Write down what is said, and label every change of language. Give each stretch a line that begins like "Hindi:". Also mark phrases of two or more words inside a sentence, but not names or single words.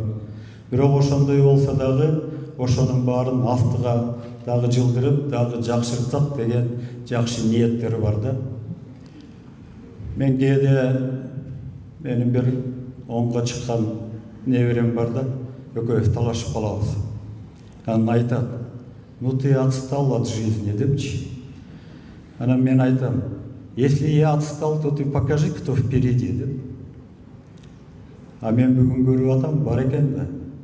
Kyrgyz: Бирок ошондой болсо дагы ошонун баарын астыга дагы жылдырып, дагы жакшыртсак деген жакшы ниеттери бар да. Мен кээде менин бир 10га чыккан неберем бар да, экөөбүз талашып калабыз. Анан айтат:
Russian: "Ну ты отстал от жизни" депчи.
Kyrgyz: Анан мен айтам:
Russian: "Если я отстал, то ты покажи, кто впереди" деп.
Kyrgyz: А мен бүгүн көрүп атам, бар экен да.